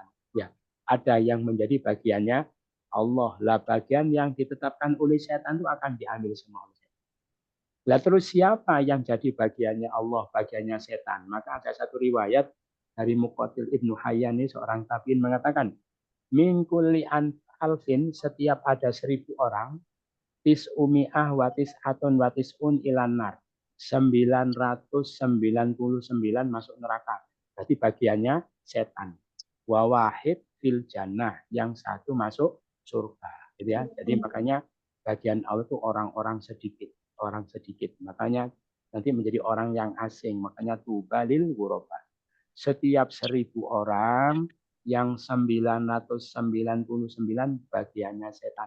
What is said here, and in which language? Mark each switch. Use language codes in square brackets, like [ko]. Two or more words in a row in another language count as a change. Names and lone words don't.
[id] Ya, ada yang menjadi bagiannya Allah. Lah bagian yang ditetapkan oleh setan itu akan diambil semua oleh setan. Lah terus siapa yang jadi bagiannya Allah, bagiannya setan? Maka ada satu riwayat dari Muqatil Ibnu Hayyan ini seorang tabi'in mengatakan, [ar] min kulli alfin, [id] setiap ada 1000 orang, [ar] tis'umi'ah watis atun watis'un ilanar, [id] 999 masuk neraka. Berarti bagiannya setan. [ar] Wa wahid fil jannah, [id] yang satu masuk surga. Gitu ya. Jadi makanya bagian Allah itu orang-orang sedikit, orang sedikit. Makanya nanti menjadi orang yang asing. Makanya [ar] tubalil ghuraba. [id] Setiap 1000 orang, yang 999 bagiannya setan.